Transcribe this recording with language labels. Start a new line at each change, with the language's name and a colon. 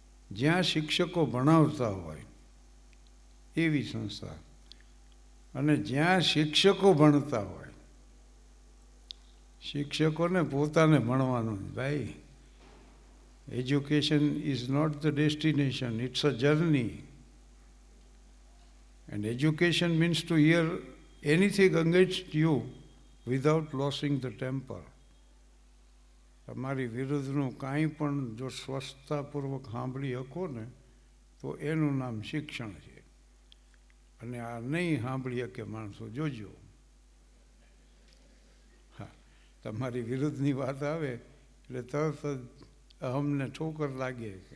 Gujarati: જ્યાં શિક્ષકો ભણાવતા હોય એવી સંસ્થા, અને જ્યાં શિક્ષકો ભણતા હોય, શિક્ષકોને પોતાને ભણવાનું ભાઈ.
English: Education is not the destination, it's a journey. And education means to hear anything against you without losing the temper.
Gujarati: તમારી વિરુદ્ધનું કાંઈ પણ જો સ્વસ્થતાપૂર્વક સાંભળી શકો ને તો એનું નામ શિક્ષણ છે. અને આ નહીં સાંભળી શકે માણસો, જોજો. હા, તમારી વિરુદ્ધની વાત આવે એટલે તરત જ અહમને ઠોકર લાગે.